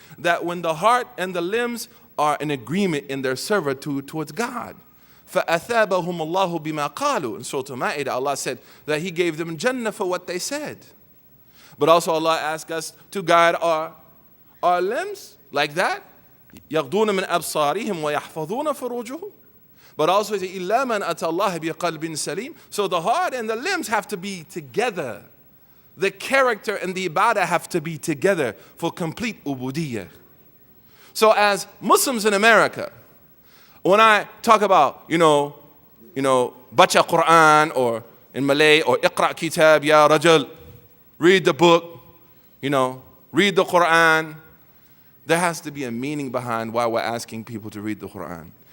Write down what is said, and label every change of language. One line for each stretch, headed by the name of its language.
English: That when the heart and the limbs are in agreement in their servitude towards God.
Arabic: فَأَثَابَهُمُ اللَّهُ بِمَا قَالُوا.
English: In Surah Al-Ma'idah, Allah said that He gave them Jannah for what they said. But also Allah asked us to guide our limbs like that.
Arabic: يَغْضُونَ مِنْ أَبْصَارِهِمْ وَيَحْفَظُونَ فُرُوجُهُمْ.
English: But also
Arabic: إِلَّا مَنْ أَتَى اللَّهَ بِقَلْبٍ سَلِيمٍ.
English: So the heart and the limbs have to be together. The character and the ibadah have to be together for complete ubudiyyah. So as Muslims in America, when I talk about,
Malay: bacha Quran,
English: or in Malay, or
Arabic: iqra kitab ya rajul,
English: read the book, read the Quran, there has to be a meaning behind why we're asking people to read the Quran.